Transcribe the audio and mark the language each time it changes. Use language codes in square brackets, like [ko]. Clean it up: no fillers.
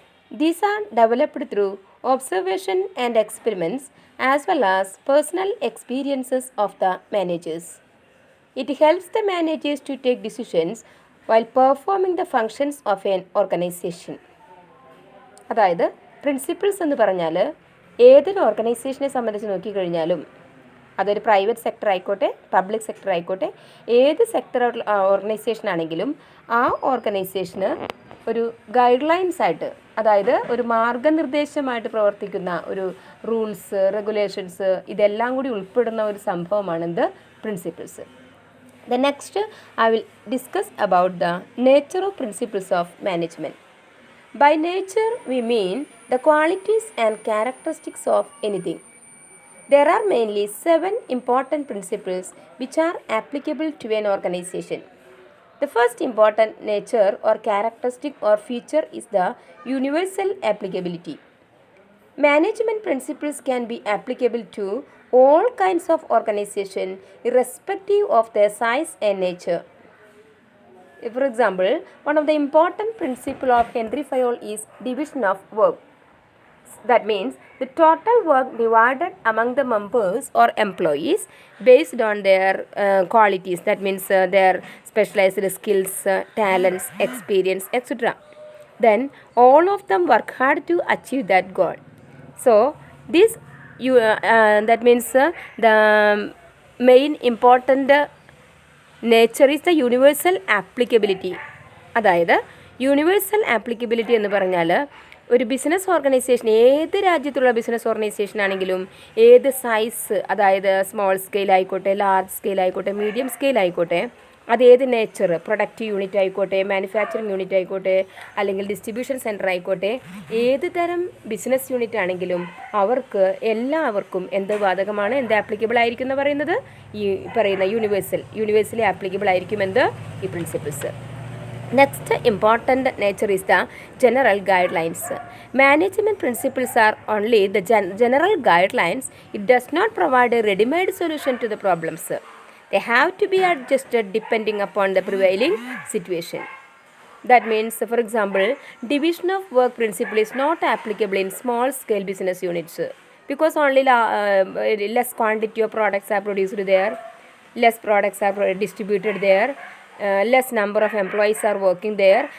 [en] These are developed through observation and experiments as well as personal experiences of the managers. It helps the managers to take decisions while performing the functions of an organization. [ml] അതായത് principles എന്ന് പറഞ്ഞാൽ ഏതൊരു ഓർഗനൈസേഷനെ സംബന്ധിച്ച് നോക്കിക്കഴിഞ്ഞാലും അതൊരു private sector ആയിക്കോട്ടെ public sector ആയിക്കോട്ടെ ഏത് സെക്ടർ ഓർഗനൈസേഷൻ ആണെങ്കിലും ആ ഓർഗനൈസേഷന് ഒരു ഗൈഡ് ലൈൻസ് ആയിട്ട് അതായത് ഒരു മാർഗനിർദ്ദേശമായിട്ട് പ്രവർത്തിക്കുന്ന ഒരു റൂൾസ് റെഗുലേഷൻസ് ഇതെല്ലാം കൂടി ഉൾപ്പെടുന്ന ഒരു സംഭവമാണ് എന്ത് principles. [en] The next I will discuss about the nature of principles of management. By nature, we mean the qualities and characteristics of anything. There are mainly 7 important principles which are applicable to an organization. The first important nature or characteristic or feature is the universal applicability. Management principles can be applicable to all kinds of organization irrespective of their size and nature. For example, one of the important principle of Henry Fayol is division of work. That means the total work divided among the members or employees based on their qualities. That means their specialized skills, talents, experience, etc. Then all of them work hard to achieve that goal. So this that means the main important nature is the universal applicability. [ml] അതായത് universal applicability എന്ന് പറഞ്ഞാൽ ഒരു business organisation ഏത് രാജ്യത്തുള്ള business organisation ആണെങ്കിലും ഏത് size അതായത് small scale ആയിക്കോട്ടെ ലാർജ് സ്കെയിൽ ആയിക്കോട്ടെ മീഡിയം സ്കെയിൽ ആയിക്കോട്ടെ അതേത് നേച്ചർ പ്രൊഡക്റ്റ് യൂണിറ്റ് ആയിക്കോട്ടെ മാനുഫാക്ചറിങ് യൂണിറ്റ് ആയിക്കോട്ടെ അല്ലെങ്കിൽ ഡിസ്ട്രിബ്യൂഷൻ സെൻറ്റർ ആയിക്കോട്ടെ ഏത് തരം ബിസിനസ് യൂണിറ്റ് ആണെങ്കിലും അവർക്ക് എല്ലാവർക്കും എന്ത് ബാധകമാണ് എന്ത് ആപ്ലിക്കബിൾ ആയിരിക്കും എന്ന് പറയുന്നത് ഈ പറയുന്ന യൂണിവേഴ്സലി ആപ്ലിക്കബിൾ ആയിരിക്കും എന്ത് ഈ principles. [en] Next important nature is the general guidelines. Management principles are only the general guidelines. It does not provide a readymade solution to the problems. They have to be adjusted depending upon the prevailing situation. That means, for example, division of work principle is not applicable in small scale business units because only less quantity of products are produced there, less products are distributed there, less number of employees are working there.